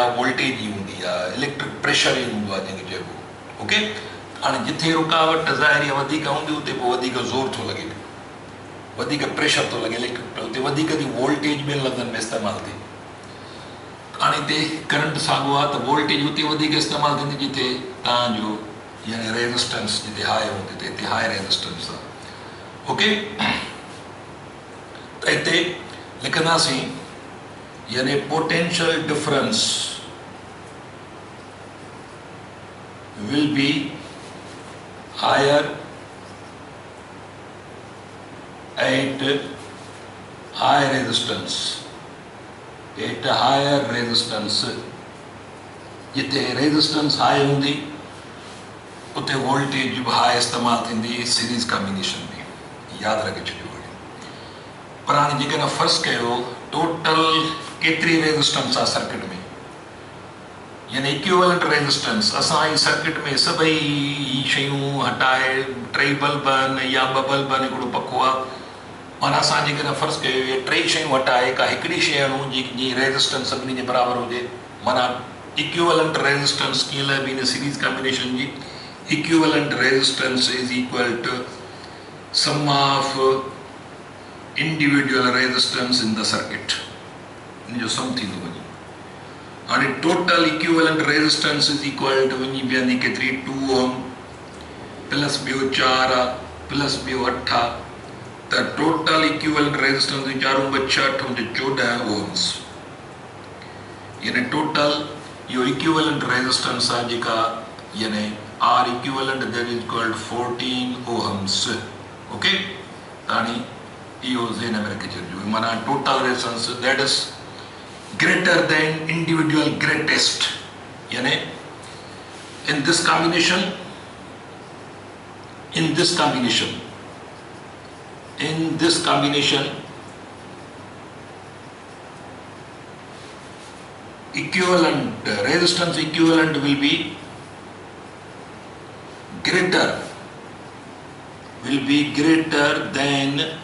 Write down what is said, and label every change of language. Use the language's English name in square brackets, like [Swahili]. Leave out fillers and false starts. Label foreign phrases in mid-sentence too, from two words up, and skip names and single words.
[Sindhi] वोल्टेज ई हूंदी आहे [English] electric pressure [Sindhi] ई हूंदो आहे जंहिंखे चइबो ओके हाणे जिथे रुकावट ज़ाहिर आहे वधीक हूंदी उते पोइ वधीक ज़ोर थो लॻे पियो वधीक प्रेशर थो लॻे इलेक्ट्रिक उते वधीक थी वोल्टेज ॿियनि लफ़्ज़नि में इस्तेमालु थिए हाणे हिते करंट साॻियो आहे त वोल्टेज उते वधीक इस्तेमालु थींदी जिथे तव्हांजो यानी रेजिस्टेंस जिते हाई हूंदी त हिते [English] high resistance [Sindhi] आहे ओके त हिते लिखंदासीं यानी [English] potential difference will be higher at high resistance at higher resistance [Sindhi] जिते रेजिस्टेंस हाई हूंदी उते वोल्टेज भी हाई इस्तेमाल थींदी [English] series combination [Sindhi] में यादि रखे छॾियो पर हाणे जेकॾहिं फ़र्ज़ु कयो टोटल केतिरी रेजिस्टेंस आहे सर्किट में यानी [English] equivalent resistance [Sindhi] असां ई सर्किट में सभई शयूं हटाए 3 बल्ब आहिनि या 2 बल्ब आहिनि हिकिड़ो पको आहे माना असां जेकॾहिं फ़र्ज़ु कयो इहे 3 शयूं हटाए का हिकिड़ी शइ हणूं जी रेजिस्टेंस सभिनी जे बराबरि हुजे माना [English] equivalent resistance [Sindhi] कीअं लाइ [English] in series combination [Sindhi] जी [English] equivalent resistance is equal to sum of individual resistance in the circuit in [Sindhi] जो सम थींदो वञे हाणे [English] total equivalent resistance is equal to [Sindhi] वञी बीहंदी केतिरी 2 [English] ohm plus [Sindhi] ॿियो 4 आहे प्लस ॿियो 8 आहे त [English] total equivalent resistance [Sindhi] 4 × 6 = 14 ओम्स यानी टोटल यो [English] equivalent resistance [Sindhi] आहे जेका यानी [English] R equivalent that is equal to 14 ohms okay हाणे [Sindhi] इहो ज़हन में रखी छॾिजो माना [English] total resistance that is greater than individual greatest यानी in this combination equivalent resistance equivalent will be greater than